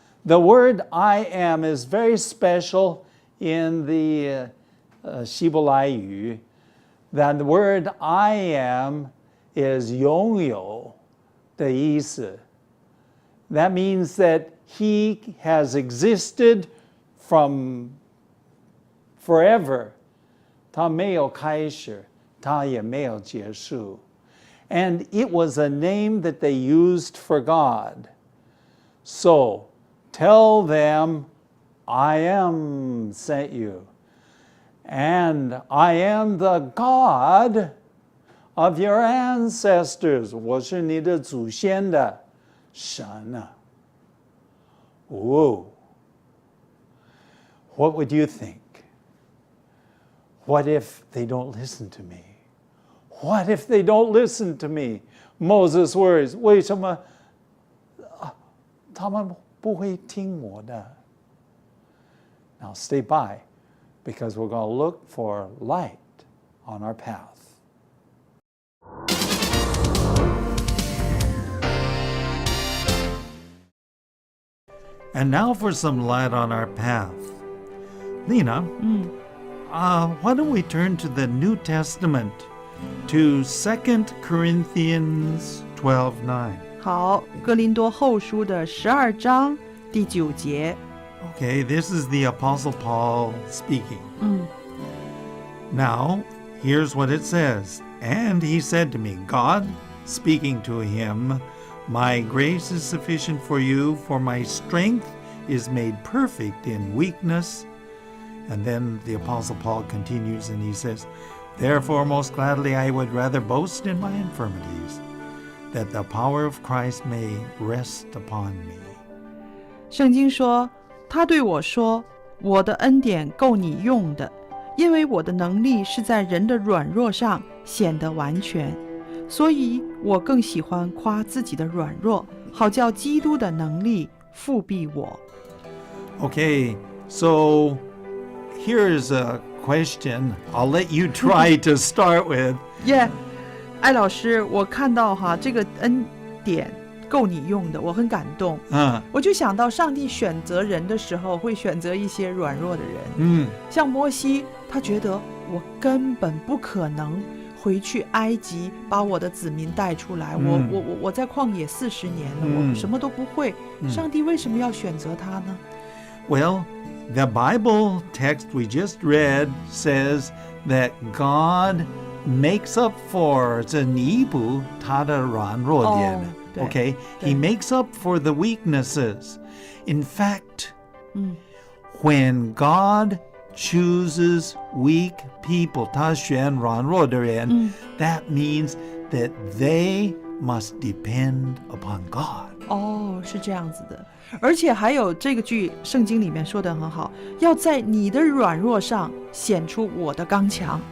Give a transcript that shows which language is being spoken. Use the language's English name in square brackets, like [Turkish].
[English] The word I am is very special in the 希伯来语. That the word I am is [Chinese] 拥有的意思. [English] That means that he has existed from forever. [Chinese] 他没有开始，他也没有结束. [English] And it was a name that they used for God. So, tell them, I am sent you. And I am the God of your ancestors. [Chinese] 我是你的祖先的神啊.Whoa. [English] What would you think? What if they don't listen to me? What if they don't listen to me? Moses worries. [Chinese] 为什么他们不会听我的? [English] Now stay by, because we're going to look for light on our path. And now for some light on our path. Lena, why don't we turn to the New Testament, to 2 Corinthians 12:9. [Chinese] 好，哥林多后书的12章第9节。 [English] Okay, this is the Apostle Paul speaking. Now, here's what it says. And he said to me, God speaking to him, my grace is sufficient for you, for my strength is made perfect in weakness. And then the Apostle Paul continues and he says, therefore most gladly I would rather boast in my infirmities, that the power of Christ may rest upon me. [Chinese] 圣经说，他对我说，我的恩典够你用的，因为我的能力是在人的软弱上显得完全，所以我更喜欢夸自己的软弱，好叫基督的能力复庇我。 [English] Okay, so here's a question I'll let you try to start with. [Chinese] 艾老师，我看到这个恩典够你用的，我很感动。我就想到上帝选择人的时候会选择一些软弱的人。像摩西，他觉得我根本不可能回去埃及把我的子民带出来，我在旷野40年了，我什么都不会。上帝为什么要选择他呢？ [English] Well, the Bible text we just read says that God makes up for [Chinese] 这弥补他的软弱点。 [English] Okay, he makes up for the weaknesses. In fact, when God chooses weak people, [Chinese] 他选软弱的人, [English] that means that they must depend upon God. [Chinese] 哦，是这样子的。而且还有这个句圣经里面说的很好，要在你的软弱上显出我的刚强。